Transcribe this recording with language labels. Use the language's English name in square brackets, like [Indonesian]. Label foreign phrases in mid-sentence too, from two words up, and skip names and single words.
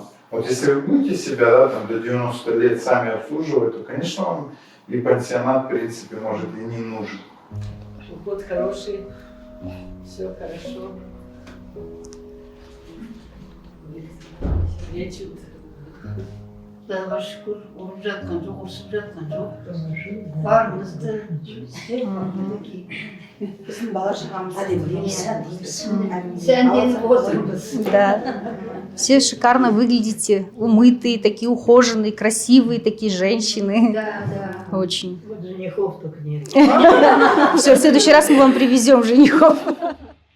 [Russian] Вот если вы будете себя, да, там, до 90 лет сами обслуживать, то, конечно, вам и пансионат, в принципе, может и не нужен. Уход хороший, все хорошо. Лечат. [Kazakh] Құдайға шүкір, ұрып жатқан жоқ, ұрсып жатқан жоқ. Барымызды істеп, біздің бала шағамыз сәнденіп отырмыз. [Russian] Да. Все шикарно выглядите, умытые, такие ухоженные, красивые такие женщины. Да. Очень. Вот женихов только нет. Все, в следующий раз мы вам привезем женихов.